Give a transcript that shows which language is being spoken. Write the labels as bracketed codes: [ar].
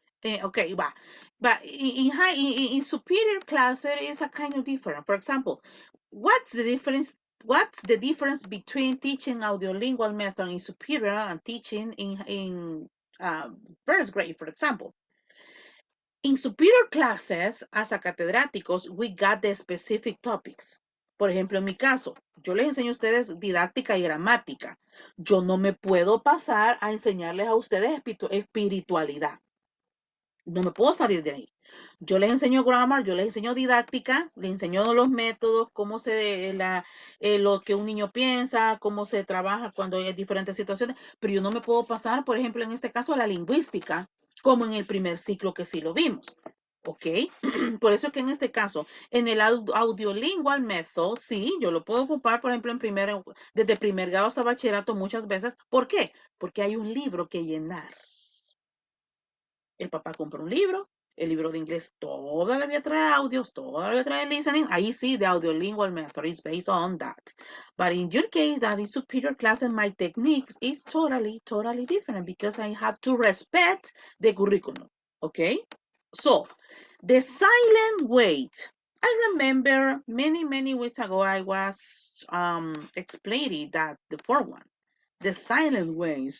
[en] Okay, but in superior class, it is a kind of different. For example, what's the difference what's the difference between teaching audiolingual method in superior and teaching in first grade, for example? In superior classes, as a catedráticos, we got the specific topics. [es] Por ejemplo, en mi caso, yo les enseño a ustedes didáctica y gramática. Yo no me puedo pasar a enseñarles a ustedes espiritualidad. No me puedo salir de ahí. Yo les enseño grammar, yo les enseño didáctica, les enseño los métodos, cómo lo que un niño piensa, cómo se trabaja cuando hay diferentes situaciones, pero yo no me puedo pasar, por ejemplo, en este caso, a la lingüística, como en el primer ciclo que sí lo vimos. ¿Ok? Por eso que en este caso, en el audiolingual method, sí, yo lo puedo ocupar, por ejemplo, desde primer grado hasta bachillerato muchas veces. ¿Por qué? Porque hay un libro que llenar. El papá compra un libro, el libro de inglés toda la vida trae audios, toda la vida trae listening. Ahí sí, [en] the audiolingual method is based on that. But in your case, that is superior class and my techniques is totally different because I have to respect the curriculum. Okay? So, the silent wait. I remember many weeks ago I was explaining that the fourth one, the silent wait.